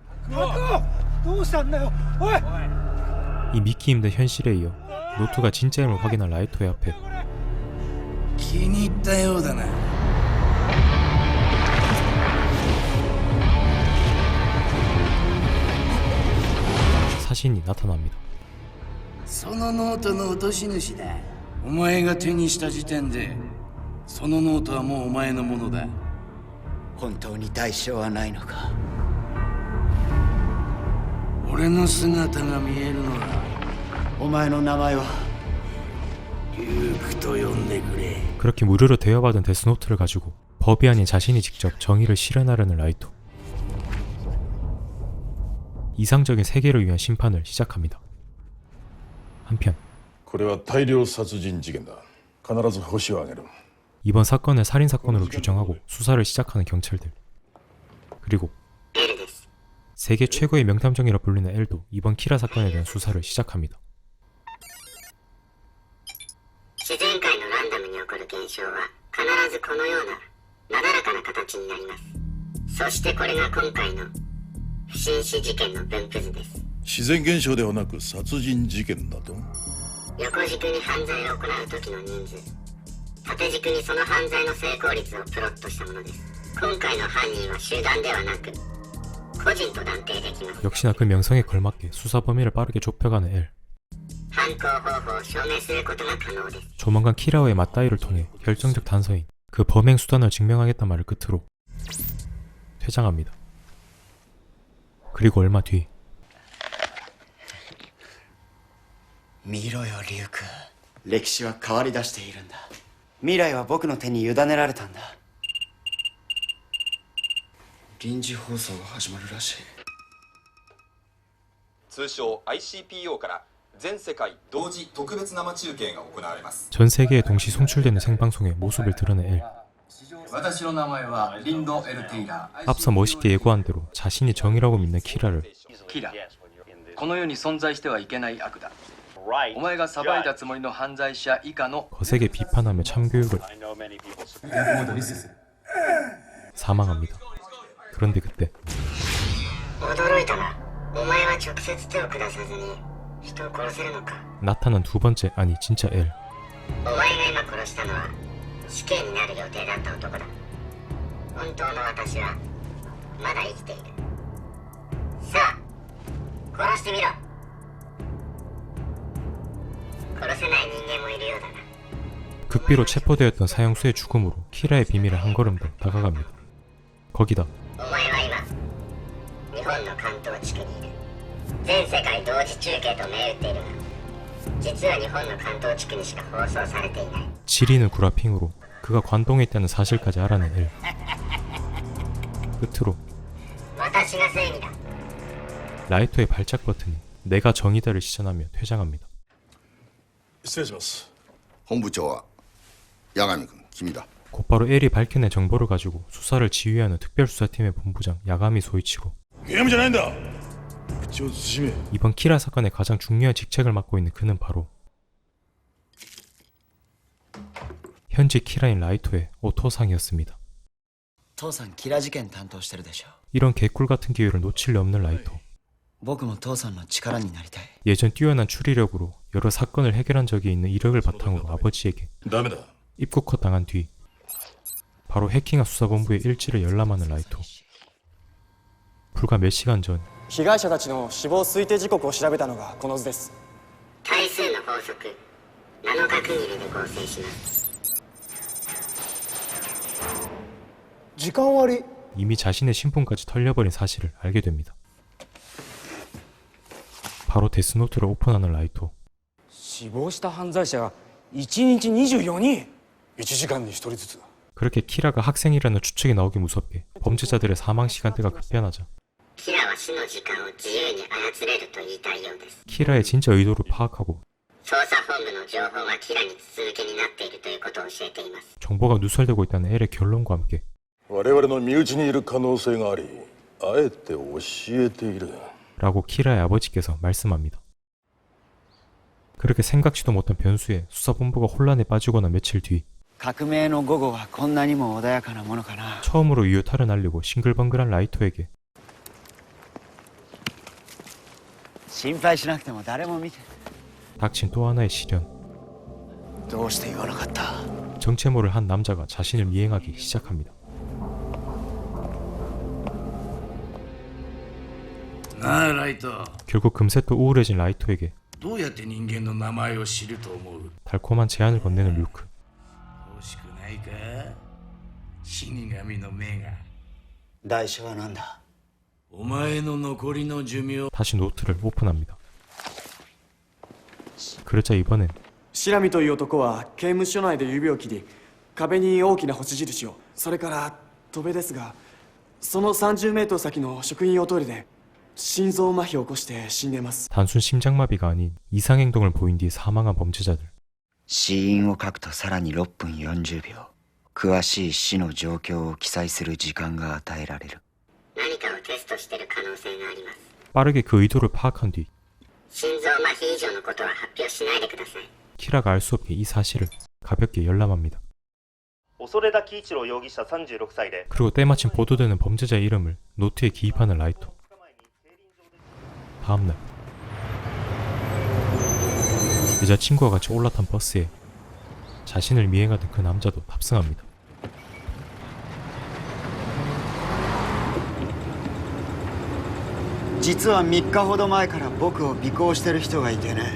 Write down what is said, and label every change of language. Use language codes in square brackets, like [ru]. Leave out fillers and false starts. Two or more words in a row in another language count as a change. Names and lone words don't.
[ko] 이 믿기 힘든 현실에 이어 노트가 진짜임을 확인한 라이토의 앞에 사신이 나타납니다. [ja] そのノートの落とし主だ。お前が手にした時点でそのノートはもうお前のものだ。本当に代償はないのか。俺の姿が見えるのはお前の名前はリュークと呼んでくれ。 [ko] 그렇게 무료로 대여받은 데스노트를 가지고 법이 아닌 자신이 직접 정의를 실현하려는 라이토. 이상적인 세계를 위한 심판을 시작합니다. 한편 이번 사건을 살인사건으로 규정하고 수사를 시작하는 경찰들. 그리고 세계 최고의 명탐정이라 불리는 엘도 이번 키라 사건에 대한 수사를 시작합니다. [ja] 自然界のランダムに起こる現象は必ずこのようななだらかな形になります。そしてこれが今回の不審死事件の分布図です。自然現象ではなく殺人事件だと。横軸に犯罪を行う時の人数、縦軸にその犯罪の成功率をプロットしたものです。今回の犯人は集団ではなく個人と断定できます。 [ko] 역시나 그 명성에 걸맞게 수사 범위를 빠르게 좁혀가는 L. [ja] 犯行方法を証明することが可能です。 [ko] 조만간 키라오의 맞다이를 통해 결정적 단서인 그 범행 수단을 증명하겠다는 말을 끝으로 퇴장합니다. 그리고 얼마 뒤 [ja] 見ろよリュウク、歴史は変わり出しているんだ。未来は僕の手に委ねられたんだ。臨時放送が始まるらしい。通称 ICPO から全世界同時特別生中継が行われます。 [ko] 전 세계에 동시 송출되는 생방송의 모습을 드러낸 L. [ja] 私の名前はリンド・エル・テイラー。 [ko] 앞서 멋있게 예고한 대로 자신이 정이라고 믿는 키라를 [ja] キラ、この世に存在してはいけない悪だ。お前が裁いたつもりの犯罪者以下の [ko] 거세게 비판하며 참교육을 사망합니다. 그런데 그때 [ja] 驚いたな。お前は直接手を下さずに人を殺せるのか。 [ko] 나타난 두 번째, 아니 진짜 L. [ja] お前が今殺したのは死刑になる予定だった男だ。本当の私はまだ生きている。さあ殺してみろ。殺せない人間もいるようだな。 [ko] 극비로 체포되었던 사형수의 죽음으로 키라의 비밀에 한 걸음 더 다가갑니다. 거기다 [ja] お前は今日本の関東地区にいる。全世界同時中継と銘打っているが、実は日本の関東地区にしか放送されていない。 [ko] 지리는 구라핑으로 그가 관동에 있다는 사실까지 알아낸 L. 끝으로 [ja] 私が正義だ。 [ko] 라이토의 발작 버튼이 내가 정의다를 시전하며 퇴장합니다. [ja] 失礼します。本部長は八神君、君だ。 [ko] 곧바로 L이 밝혀낸 정보를 가지고 수사를 지휘하는 특별수사팀의 본부장 야가미 소이치고 [ja] ゲームじゃないんだ。口を慎め。 [ko] 이번 키라 사건의 가장 중요한 직책을 맡고 있는 그는 바로 현재 키라인 라이토의 오토상이었습니다. [ja] 父さんキラ事件担当してるでしょ。 [ko] 이런 개꿀 같은 기회를 놓칠 리 없는 라이토. [ja] 僕も父さんの力になりたい。 [ko] 예전 뛰어난 추리력으로 여러 사건을 해결한 적이 있는 이력을 바탕으로 아버지에게 [ja] ダメだ。 [ko] 입국컷 당한 뒤 바로 해킹한 수사본부의 일지를 열람하는 라이토. 불과 몇 시간 전 [ja] 被害者たちの死亡推定時刻を調べたのがこの図です。対数の法則7日区切りで合成します。時間割 [ko] 이미 자신의 신분까지 털려버린 사실을 알게 됩니다. 바로 데스노트를 오픈하는 라이토. [ja] 死亡した犯罪者が1日24人 1時間に1人ずつ [ko] 그렇게 키라가 학생이라는 추측이 나오기 무섭게 범죄자들의 사망 시간대가 급변하자 [ja] キラは死の時間を自由に操れると言いたいようです。 [ko] 키라의 진짜 의도를 파악하고 [ja] 捜査本部の情報はキラに筒抜けになっているということを教えています。 [ko] 정보가 누설되고 있다는 L의 결론과 함께 [ja] 我々の身内にいる可能性があり、あえて教えている。 [ko] 라고 키라의 아버지께서 말씀합니다. 그렇게 생각지도 못한 변수에 수사본부가 혼란에 빠지거나 며칠 뒤 [ja] 革命の午後はこんなにも穏やかなものかな。 [ko] 처음으로 유효타를 날리고 싱글벙글한 라이토에게 [ja] 心配しなくても誰も見て。 [ko] 닥친 또 하나의 시련. [ja] どうして言わなかった。 [ko] 정체모를 한 남자가 자신을 미행하기 시작합니다. [ja] なあライト、 [ko] 결국 금세 또 우울해진 라이토에게 [ja] どうやって人間の名前を知ると思う。 [ko] 달콤한 제안을 건네는 류크. [ja] 欲しくないか、死神の目が。代償は何だ。お前の残りの寿命。 [ko] 다시 노트를 오픈합니다. 그러자 이번엔 [ja] 白見という男は刑務所内で指を切り壁に大きな星印を、それから戸辺ですが、その30メートル先の職員用トイレで心臓麻痺を起こして死んでいます。 [ko] 단순 심장마비가 아닌 이상행동을 보인 뒤 사망한 범죄자들. [ja] 死因を書くとさらに6分40秒。詳しい死の状況を記載する時間が与えられる。何かをテストしている可能性があります。 [ko] 빠르게 그 의도를 파악한 뒤 [ja] 心臓麻痺以上のことは発表しないでください。 [ko] 키라가 알 수 없게 이 사실을 가볍게 열람합니다. [ja] 恐田喜一郎容疑者36歳で [ko] 그리고 때마침 보도되는 범죄자의 이름을 노트에 기입하는 라이토. 다음날 여자친구와 같이 올라탄 버스에 자신을 미행하던 그 남자도 탑승합니다. [ja] 実は3日ほど前から僕を尾行してる人がいてね。